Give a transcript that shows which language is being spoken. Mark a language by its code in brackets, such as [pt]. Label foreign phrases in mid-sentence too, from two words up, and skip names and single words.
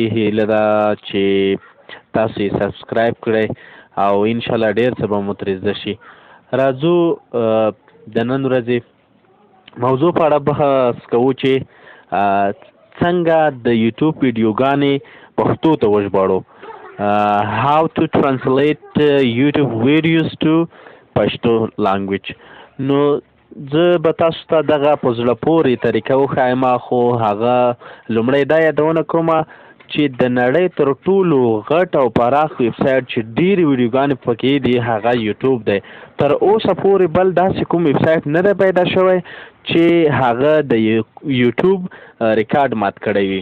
[ps] هیله ده چې تاسو یې سبسکرایب کړئ او انشاءالله ډېر څه به مو ترې زده شي. راځو د نن ورځې موضوع په اړه بحث کوو چې څنګه د یوټیوب ویډیوګانې پښتو ته وژباړو. [en] how to translate YouTube videos to پښتو language. [ps] نو زه به تاسو ته دغه په زړه پورې طریقه وښایم، خو هغه لومړی دا یادونه کومه چې د نړۍ تر ټولو غټ او پراخ ویبسایټ چې ډېرې ویډیوګانې پکې دي هغه یوټیوب دی. تر اوسه پورې بل داسې کوم ویبسایټ نه دی پیدا شوی چې هغه د یوټیوب ریکارډ مات کړی وي.